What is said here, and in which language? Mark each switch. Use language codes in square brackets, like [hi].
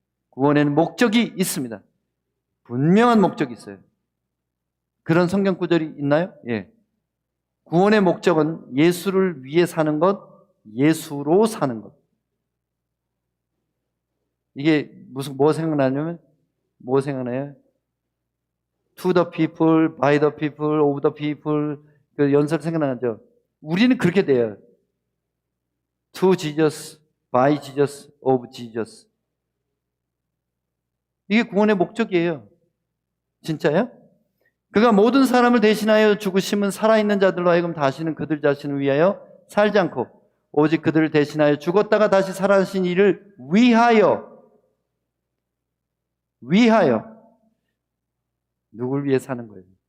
[ko] 구원에는 목적이 있습니다. 분명한 목적이 있어요. 그런 성경 구절이 있나요? 예. 구원의 목적은 예수를 위해 사는 것, 예수로 사는 것. 이게 뭐 생각나냐면, 뭐 생각나요? [en] To the people, by the people, of the people. [ko] 그 연설 생각나죠? 우리는 그렇게 돼요. [en] To Jesus, by Jesus, of Jesus. [ko] 이게 구원의 목적이에요. 진짜요? 그가 모든 사람을 대신하여 죽으심은 살아있는 자들로 하여금 다시는 그들 자신을 위하여 살지 않고 오직 그들을 대신하여 죽었다가 다시 살아나신 이를 위하여 누굴 위해 사는 거예요?